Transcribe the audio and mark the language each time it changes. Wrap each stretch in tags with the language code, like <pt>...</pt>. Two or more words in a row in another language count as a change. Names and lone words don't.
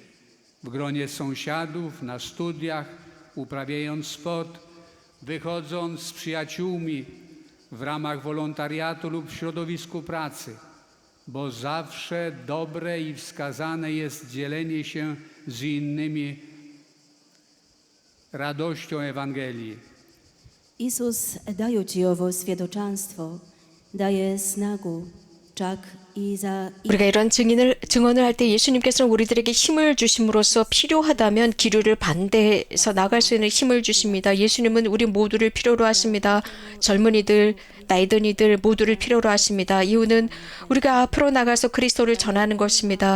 <pl>W gronie sąsiadów, na studiach, uprawiając sport, wychodząc z przyjaciółmi, w ramach wolontariatu lub w środowisku pracy, bo zawsze dobre i wskazane jest dzielenie się z innymi radością Ewangelii.</pl> <hr>Isus, dajući ovo svjedočanstvo, daje snagu čak i za</hr> <ko>우리가 이런 증언을 할 때 예수님께서는 우리들에게 힘을 주심으로써 필요하다면 기류를 반대해서 나갈 수 있는 힘을 주십니다. 예수님은 우리 모두를 필요로 하십니다. 젊은이들, 나이 든 이들 모두를 필요로 하십니다. 이유는 우리가 앞으로 나가서 그리스도를 전하는 것입니다.</ko>